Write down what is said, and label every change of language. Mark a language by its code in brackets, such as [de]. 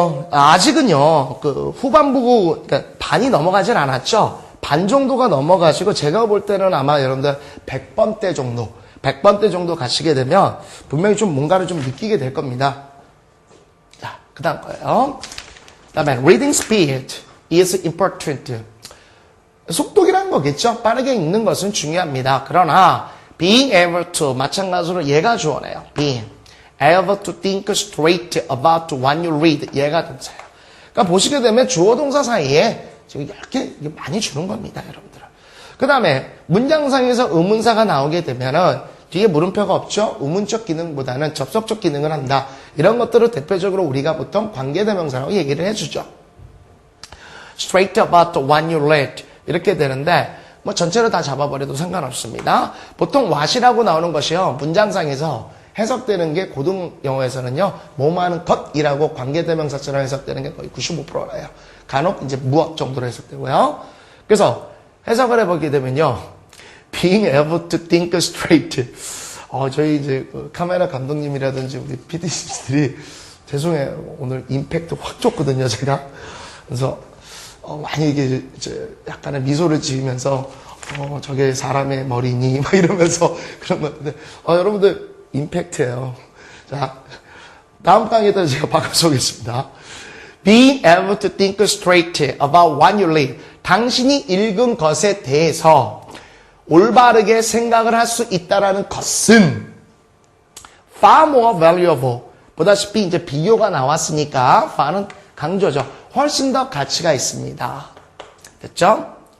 [ko] 아직은요, 그 후반부, 그러니까 반이 넘어가진 않았죠? 반 정도가 넘어가시고, 제가 볼 때는 아마 여러분들 100번대 정도 가시게 되면, 분명히 좀 뭔가를 좀 느끼게 될 겁니다. 자, 그 다음 거예요. 그 다음에, [en] reading speed is important. [ko] 속독이라는 거겠죠? 빠르게 읽는 것은 중요합니다. 그러나, [en] being able to, [ko] 마찬가지로 얘가 주어네요. [en] being able to think straight about what you read. [ko] 얘가 동사예요. 그러니까 보시게 되면 주어 동사 사이에 지금 이렇게 많이 주는 겁니다, 여러분들. 그 다음에 문장상에서 의문사가 나오게 되면은 뒤에 물음표가 없죠? 의문적 기능보다는 접속적 기능을 한다. 이런 것들을 대표적으로 우리가 보통 관계대명사라고 얘기를 해주죠. [en] straight about what you read. [ko] 이렇게 되는데 뭐 전체를 다 잡아버려도 상관없습니다. 보통 what이라고 나오는 것이요. 문장상에서 해석되는 게 고등 영어에서는요. 뭐뭐하는 것이라고 관계대명사처럼 해석되는 게 거의 95%라요. 간혹 이제 무엇 정도로 해석되고요. 그래서 해석을 해보게 되면요. [en] being able to think straight. [ko] 저희 이제 카메라 감독님이라든지 우리 PD들이 죄송해요. 오늘 임팩트 확 줬거든요, 제가. 그래서 많이 이게 이제 약간의 미소를 지으면서 저게 사람의 머리니 막 이러면서 그런 건데 여러분들 임팩트예요. 자, 다음 강의에다 제가 바꿔서 오겠습니다. [en] Being able to think straight about what you read. [ko] 당신이 읽은 것에 대해서 올바르게 생각을 할 수 있다라는 것은 [en] far more valuable. [ko] 보다시피 이제 비교가 나왔으니까 far는 강조죠. 훨씬 더 가치가 있습니다. 됐죠?